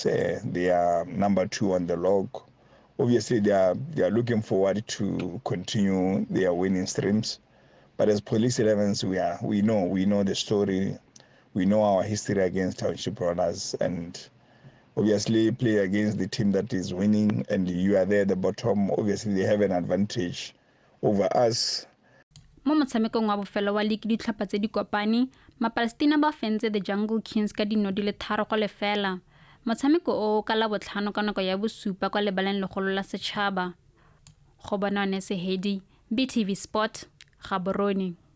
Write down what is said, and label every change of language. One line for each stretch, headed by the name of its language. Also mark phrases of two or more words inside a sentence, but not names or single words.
English: They are number 2 on the log. Obviously, they are looking forward to continue their winning streams. But as Police 11s, we know the story. We know our history against Township Rollers, and obviously play against the team that is winning, and you are there at the bottom. Obviously, they have an advantage over us.
Tswana: Mo motshamekong wa bofelo wa league ditlhopha tse di kopani Mapalestina ba fentse the Jungle Kings ka dinno di le 3-0. Motshameko o ka la botlhano ka nako ya bosupa kwa lebaleng legolo la setšhaba. Go bona Nese Hedi, BTV Sport, Gaborone.